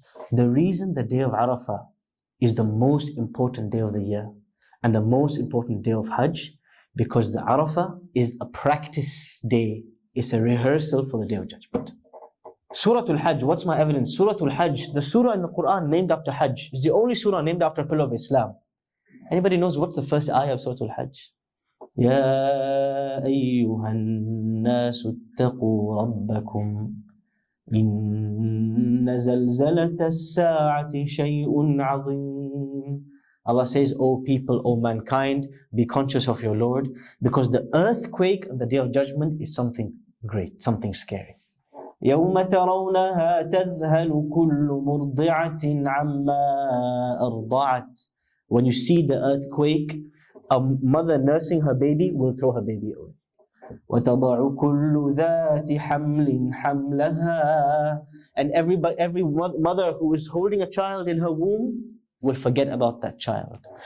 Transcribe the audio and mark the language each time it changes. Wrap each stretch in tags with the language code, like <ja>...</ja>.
<en>The reason the day of Arafah is the most important day of the year and the most important day of Hajj, because the Arafah is a practice day. It's a rehearsal for the Day of Judgment. Surah Al-Hajj, what's my evidence? Surah Al-Hajj, the surah in the Quran named after Hajj, is the only surah named after a pillar of Islam. Anybody knows what's the first ayah of Surah Al-Hajj?</en> <ar>يا أيها الناس اتقوا ربكم إن زلزلة الساعة شيء عظيم.</ar> <en>Allah says, O people, O mankind, be conscious of your Lord, because the earthquake on the Day of Judgment is something great, something scary.</en> <ar>يوم ترونها تذهل كل مرضعة عما أرضعت.</ar> <en>When you see the earthquake, a mother nursing her baby will throw her baby away.</en> <ar>وَتَضَعُ كُلُّ ذَاتِ حَمْلٍ حَمْلَهَا.</ar> <en>And every mother who is holding a child in her womb will forget about that child.</en>